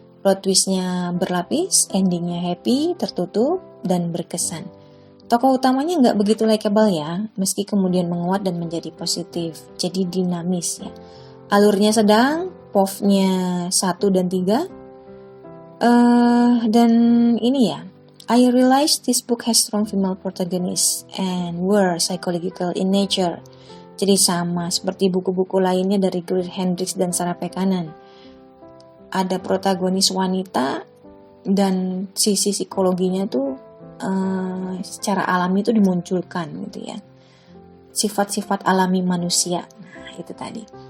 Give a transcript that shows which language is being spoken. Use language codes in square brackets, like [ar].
[id] Plot twistnya berlapis, endingnya happy, tertutup, dan berkesan. Tokoh utamanya nggak begitu likable ya, meski kemudian menguat dan menjadi positif, jadi dinamis ya. Alurnya sedang, POV-nya 1 dan 3. Dan ini ya, [en] I realized this book has strong female protagonists and were psychological in nature. [id] Jadi sama seperti buku-buku lainnya dari Greer Hendricks dan Sarah Pekanen. Ada protagonis wanita dan sisi psikologinya tuh secara alami itu dimunculkan gitu ya. Sifat-sifat alami manusia. Nah, itu tadi.